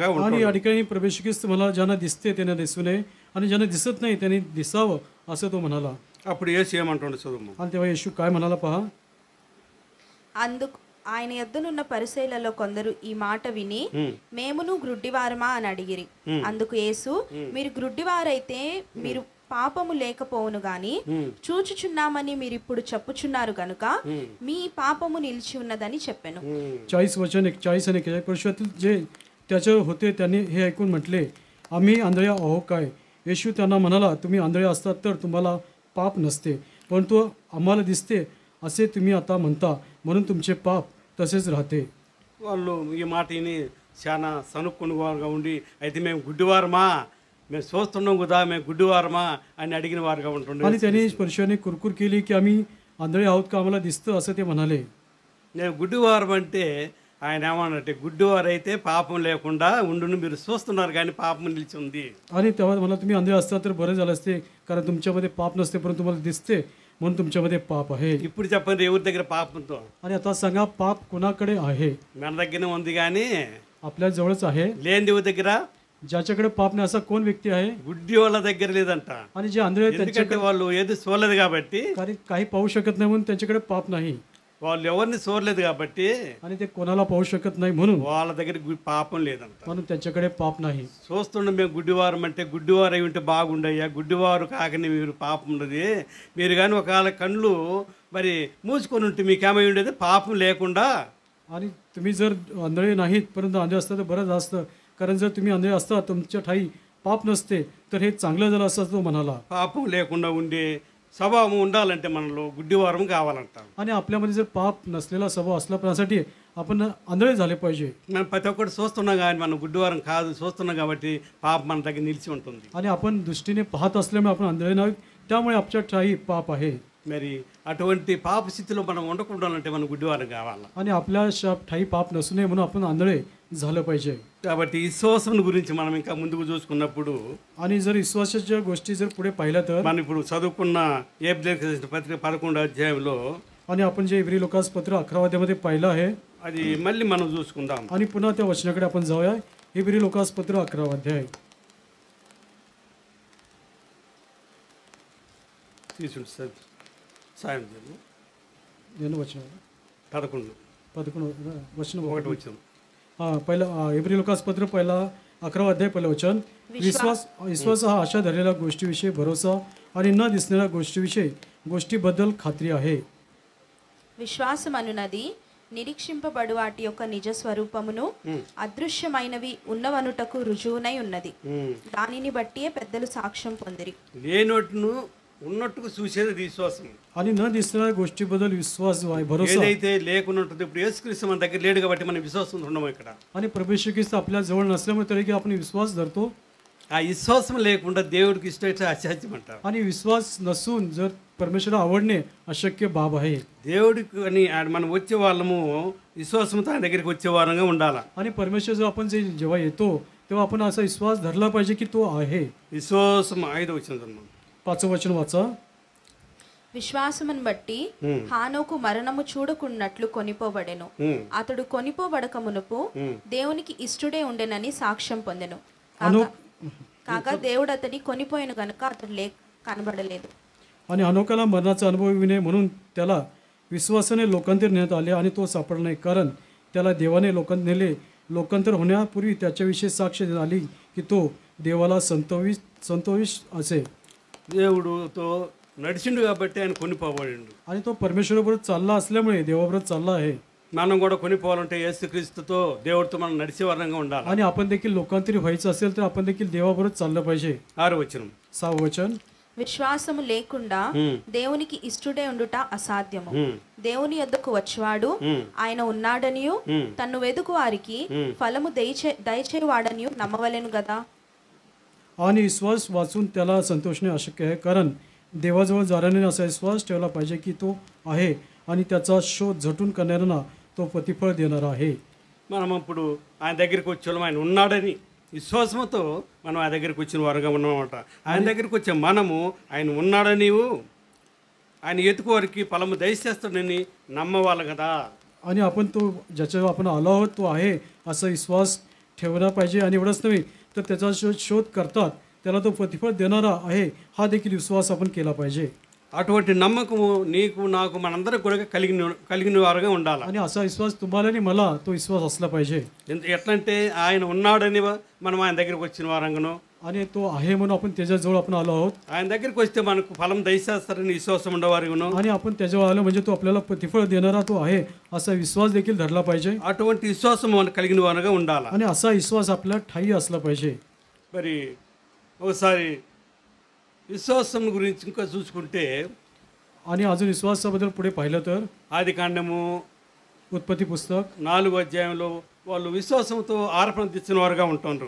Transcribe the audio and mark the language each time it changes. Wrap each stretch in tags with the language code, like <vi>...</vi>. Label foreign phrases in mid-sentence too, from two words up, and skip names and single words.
<mr>आणि</mr> <te>ఉంటాడు.</te> <mr>या ठिकाणी प्रभू ख्रिस्त मला ज्यांना दिसते त्यांना दिसू नये आणि ज्यांना दिसत नाही त्यांनी दिसावं असं तो म्हणाला.</mr> <te>అప్పుడు యేసు ఏమంటుండే చదువు.</te> <mr>आणि तेव्हा येशू काय म्हणाला पहा.</mr> <te>అందుకు ఆయన యొద్దనున్న పరిసయ్యులలో కొందరు ఈ మాట విని, మేమును గ్రుడ్డివారమా అని అడిగిరి. అందుకు యేసు, మీరు గ్రుడ్డివారైతే మీరు పాపము లేకపోవును గాని చూచుచున్నామని మీరు ఇప్పుడు చెప్పుచున్నారు గనుక మీ పాపము నిలిచి ఉన్నదని చెప్పెను.</te> <mr>40 वचन 41 आणि 41 पुरुषातील जे त्याच्यावर होते त्यांनी हे ऐकून म्हटले, आम्ही आंधळ्या आहो काय? येशू त्यांना म्हणाला, तुम्ही आंधळे असतात तर तुम्हाला पाप नसते, परंतु आम्हाला दिसते असे तुम्ही आता म्हणता म्हणून तुमचे पाप तसेच राहते.</mr> <te>వాళ్ళు ఈ మాట విని చాలా సనుక్కుని వారుగా ఉండి, అయితే మేము గుడ్డివారమా, మేము చూస్తున్నాం కదా, మేము గుడ్డివారమా అని అడిగిన వారుగా ఉంటుండే.</te> <mr>आणि त्यांनी स्पर्शाने कुरकुर केली की आम्ही आंधळे आहोत का, आम्हाला दिसतं असं ते म्हणाले.</mr> <te>నేను గుడ్డివారం అంటే ఆయన ఏమన్నట్టే, గుడ్డివారు అయితే పాపం లేకుండా ఉండును, మీరు చూస్తున్నారు కానీ పాపం నిలిచి ఉంది.</te> <mr>आणि तेव्हा मला तुम्ही आंधळे असता तर बरं झालं असते, कारण तुमच्यामध्ये पाप नसते परंतु तुम्हाला दिसते म्हणून तुमच्यामध्ये पाप आहे.</mr> <te>ఇప్పుడు చెప్పండి ఎవరి దగ్గర పాపంతో?</te> <mr>आणि आता सांगा पाप कोणाकडे आहे?</mr> <te>మన దగ్గరనే ఉంది కానీ</te> <mr>आपल्या जवळच आहे.</mr> <te>లేని ఎవరి దగ్గర?</te> <mr>ज्याच्याकडे पाप नाही असा कोण व्यक्ती आहे?</mr> <te>గుడ్డి వాళ్ళ దగ్గర లేదంట.</te> <mr>आणि जे आंधळे आहेत</mr> <te>ఎందుకంటే</te> <mr>त्यांच्याकडे</mr> <te>వాళ్ళు ఏది చూడలేదు కాబట్టి,</te> <mr>काही पाहू शकत नाही म्हणून त्यांच्याकडे पाप नाही.</mr> <te>వాళ్ళు ఎవరిని చూడలేదు కాబట్టి</te> <mr>आणि ते कोणाला पाहू शकत नाही म्हणून</mr> <te>వాళ్ళ దగ్గర పాపం లేదంట.</te> <mr>म्हणून त्यांच्याकडे पाप नाही.</mr> <te>చూస్తుండే మేము గుడ్డివారం అంటే గుడ్డివారు అయి ఉంటే బాగుండయ్యా, గుడ్డివారు కాకని మీరు పాపం ఉండదు. మీరు కానీ ఒకవేళ కళ్ళు మరి మూసుకొని ఉంటే మీకేమై ఉండేది పాపం లేకుండా.</te> <mr>आणि तुम्ही जर आंधळे नाहीत परंतु आंधळे असता तर बरंच असतं, कारण जर तुम्ही आंधळे असता तुमच्या ठाई पाप नसते तर हे चांगलं झालं असं तो म्हणाला.</mr> <te>పాపం లేకుండా ఉండే స్వభావం ఉండాలంటే మనలో గుడ్డివారం కావాలంట.</te> <mr>आणि आपल्यामध्ये जर पाप नसलेला स्वभाव असला त्यासाठी आपण आंधळे झाले पाहिजे.</mr> <te>మనం ప్రతి ఒక్కటి చూస్తున్నాం కానీ మనం గుడ్డివారం కాదు, చూస్తున్నాం కాబట్టి పాపం మన దగ్గర నిలిచి ఉంటుంది.</te> <mr>आणि आपण दृष्टीने पाहत असल्यामुळे आपण आंधळे नाही, त्यामुळे आपल्या ठाई पाप आहे.</mr> <te>మరి అటువంటి పాప స్థితిలో మనం ఉండకుండాలంటే మనం గుడ్డివారం కావాలి.</te> <mr>आणि आपल्या ठाई पाप नसू नये म्हणून आपण आंधळे झालं पाहिजे.</mr> <te>కాబట్టి విశ్వాసం గురించి మనం ఇంకా ముందుకు చూసుకున్నప్పుడు</te> <mr>आणि जर विश्वासाच्या गोष्टी जर पुढे पाहिल्या तर</mr> <te>మనం ఇప్పుడు చదువుకున్న ఏప్రిల్ పత్రిక 11వ అధ్యాయంలో</te> <mr>आणि आपण जे इब्री लोकास पत्र 11 अध्यायामध्ये पाहिलं आहे</mr> <te>అది మళ్ళీ మనం చూసుకుందాం.</te> <mr>आणि पुन्हा त्या वचनाकडे आपण जाऊया. इब्री लोकास पत्र 11 अध्याय</mr> <te>తీసుకుంటే సాయం చేద్దాం. నేను वचन</te> <mr>11 वचन</mr> <te>ఒకటి వచ్చింది.</te> <mr>पहिला इब्री लोकास पत्र पहिला 11 अध्याय पहिलं वचन. विश्वास हा आशा धरलेल्या गोष्टीविषयी भरोसा आणि न दिसणाऱ्या गोष्टीबद्दल खात्री आहे.</mr> <te>విశ్వాసమనున్నది నిరీక్షింపబడు వాటి యొక్క నిజ స్వరూపమును అదృశ్యమైనవి ఉన్నవనుటకు రుజువునై ఉన్నది. దానిని బట్టియే పెద్దలు సాక్ష్యం పొందిరి. లేనట్టును ఉన్నట్టుకు చూసేది విశ్వాసం.</te> <mr>आणि न दिसणाऱ्या गोष्टीबद्दल विश्वास जो आहे भरोसा.</mr> <te>ఏదైతే లేకున్నట్టు ఇప్పుడు యేసుక్రీస్తు మన దగ్గర లేడు కాబట్టి మనం విశ్వాసం ఉన్నాం ఇక్కడ.</te> <mr>आणि प्रभू येशू ख्रिस्त आपल्या जवळ नसल्यामुळे तरी की आपण विश्वास धरतो.</mr> <te>ఆ విశ్వాసం లేకుండా దేవుడికి ఇష్టమైతే అసాధ్యం అంటారు.</te> <mr>आणि विश्वास नसून जर परमेश्वराला आवडणे अशक्य बाब आहे.</mr> <te>దేవుడికి అని మనం వచ్చే వాళ్ళము విశ్వాసంతో ఆయన దగ్గరికి వచ్చే వారంగా ఉండాలి.</te> <mr>आणि परमेश्वर जो आपण जेव्हा येतो तेव्हा आपण असा विश्वास धरला पाहिजे की तो आहे.</mr> <te>విశ్వాసం 5వ వచనం</te> <mr>5వ वचन वाचा.</mr> <te>విశ్వాసమును బట్టి హానోకు మరణము చూడకున్నట్లు కొనిపోబడెను. అతడు కొనిపోబడక మునుపు దేవునికి ఇష్టుడే ఉండెనని సాక్ష్యం పొందెను. కాగా దేవుడు అతని కొనిపోయిన గనుక అతడు కనబడలేదు.</te> <mr>आणि अनोकाला मरणाचा अनुभव विने म्हणून त्याला विश्वासाने लोकांतर नेण्यात आले आणि तो सापडला नाही, कारण त्याला देवाने लोकांतर होण्यापूर्वी त्याच्याविषयी साक्ष झाली की तो देवाला संतोष असे.</mr> <te>దేవుడుతో నడిచిండు కాబట్టి ఆయన కొనిపోబడిండు.</te> <mr>आणि तो परमेश्वराबरोबर चालला असल्यामुळे देवाबरोबर चालला आहे.</mr> <te>మనం కూడా కొనిపోవాలంటే యేసుక్రీస్తుతో దేవుడితో మనం నడిచే వారంగా ఉండాలి.</te> <mr>आणि आपण देखील लोकांतरी व्हायचं असेल तर आपण देखील देवाबरोबर चाललं पाहिजे.</mr> <te>6వ వచనం</te> <mr>6వ वचन.</mr> <te>విశ్వాసము లేకుండా దేవునికి ఇష్టుడే ఉండుట అసాధ్యము. దేవుని యొద్దకు వచ్చేవాడు ఆయన ఉన్నాడనియు తన్ను వెదుకు వారికి ఫలము దయచేవాడనియు నమ్మవలెను గదా.</te> <mr>आणि विश्वास वाचून त्याला संतोषणे अशक्य आहे, कारण देवाजवळ जाणाऱ्याने असा विश्वास ठेवला पाहिजे की तो आहे आणि त्याचा शोध झटून करणाऱ्यांना तो प्रतिफळ देणारा आहे.</mr> <te>మనం ఇప్పుడు ఆయన దగ్గరికి వచ్చేవాళ్ళం ఆయన ఉన్నాడని విశ్వాసంతో మనం ఆయన దగ్గరికి వచ్చిన వారుగా ఉన్నామన్నమాట. ఆయన దగ్గరికి వచ్చే మనము ఆయన ఉన్నాడని ఆయన ఎతుకు వారికి ఫలము దయచేస్తాడని నమ్మవాలి కదా.</te> <mr>आणि आपण तो ज्याच्यावर आपण आलो आहोत तो आहे असा विश्वास ठेवला पाहिजे. आणि एवढंच नव्हे तर त्याचा शोध करतात त्याला तो प्रतिफळ देणारा आहे हा देखील विश्वास आपण केला पाहिजे.</mr> <te>అటువంటి నమ్మకము నీకు నాకు మనందరం కూడా కలిగిన వారుగా ఉండాలి.</te> <mr>आणि असा विश्वास तुम्हाला आणि मला तो विश्वास असला पाहिजे.</mr> <te>ఎట్లంటే ఆయన ఉన్నాడని మనం ఆయన దగ్గరికి వచ్చిన వారంగాను</te> <mr>आणि तो आहे म्हणून आपण त्याच्याजवळ आपण आलो आहोत.</mr> <te>ఆయన దగ్గరికి వస్తే మనకు ఫలం దయచేస్తారని విశ్వాసం ఉండేవారుగాను.</te> <mr>आणि आपण त्याच्यावर आलो म्हणजे तो आपल्याला प्रतिफळ देणारा तो आहे असा विश्वास देखील धरला पाहिजे.</mr> <te>అటువంటి విశ్వాసం మనకు కలిగిన వారుగా ఉండాలి.</te> <mr>आणि असा विश्वास आपल्या ठाई असला पाहिजे.</mr> <te>మరి ఒకసారి విశ్వాసం గురించి ఇంకా చూసుకుంటే</te> <mr>आणि अजून विश्वासाबद्दल पुढे पाहिलं तर</mr> <te>ఆది కాండము</te> <mr>उत्पत्ती पुस्तक</mr> <te>4వ అధ్యాయంలో వాళ్ళు విశ్వాసంతో ఆర్పణ తెచ్చిన వారుగా ఉంటున్నారు.</te>